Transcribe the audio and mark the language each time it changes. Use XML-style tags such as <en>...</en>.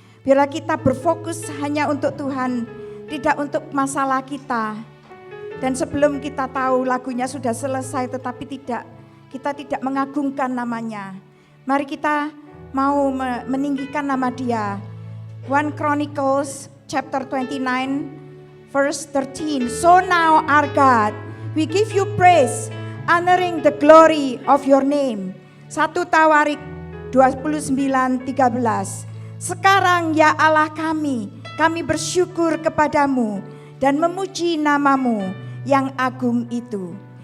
<id>Biarlah kita berfokus hanya untuk Tuhan, tidak untuk masalah kita. Dan sebelum kita tahu lagunya sudah selesai tetapi kita tidak mengagungkan namanya. Mari kita mau meninggikan nama Dia.</id> <en>1 Chronicles chapter 29 verse 13. So now our God, we give you praise, honoring the glory of your name.</en> <id>1 Tawarik 29:13. Sekarang ya Allah kami bersyukur kepadamu dan memuji namamu yang agung itu.</id>